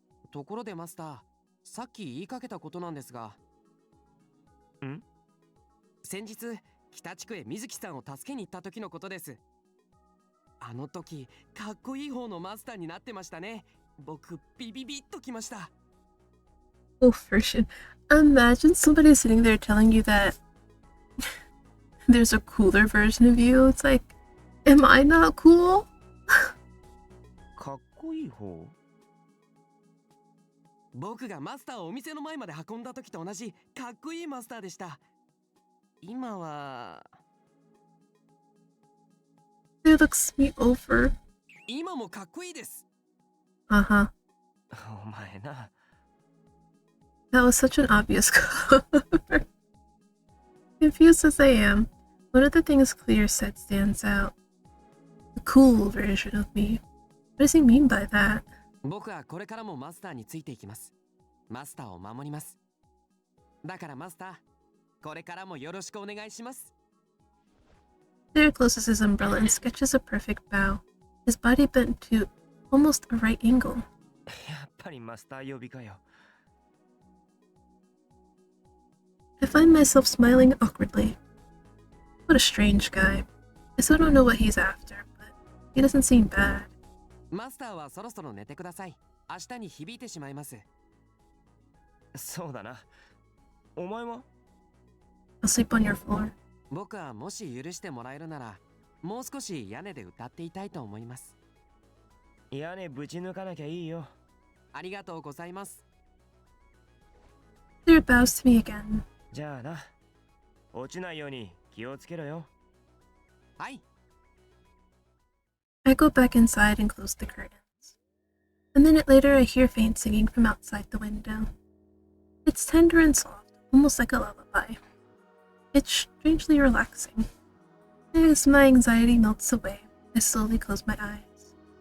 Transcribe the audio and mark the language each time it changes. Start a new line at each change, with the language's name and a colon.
Japanese: ところでマスター、さっき言いかけたことなんですが。ん？先日北地区へ水木さんを助けに行った時のことです。あの時かっこいい方のマスターになってましたね。僕ビビビッときました。
English: Oh, for shit. Imagine somebody sitting there telling you that there's a cooler version of you. It's like, am I not cool?
Japanese: かっこいい方？僕がマスターをお店の前まで運んだ時と同じかっこいいマスターでした。今は
English: He looks me over.
Japanese: 今もかっこいいです。 Uh-huh. お前な。
English: That was such an obvious cover. Confused as I am, one of the things Clear said stands out. The cool version of me. What does he mean by that?
Japanese: 僕はこれからもマスターについていきます。マスターを守ります。だからマスター、これからもよろしくお願いします。
English: Clear closes his umbrella and sketches a perfect bow, his body bent to almost a right angle.
Japanese: やっぱりマスター呼びかよ。
English: I find myself smiling awkwardly. What a strange guy. I still don't know what he's after, but he doesn't seem bad.
Japanese: マスターはそろそろ寝てください。明日に響いてしまいます。そうだな。お前は？
English: I'll sleep on your floor.
Japanese: 僕はもし許してもらえるなら、もう少し屋根で歌っていたいと思います。屋根ぶち抜かなきゃいいよ。ありがとうございます。
English: Clear bows to me again.
Japanese: じゃあな。落ちないように気をつけろよ。はい。
English: I go back inside and close the curtains. A minute later, I hear faint singing from outside the window. It's tender and soft, almost like a lullaby. It's strangely relaxing. As my anxiety melts away, I slowly close my eyes.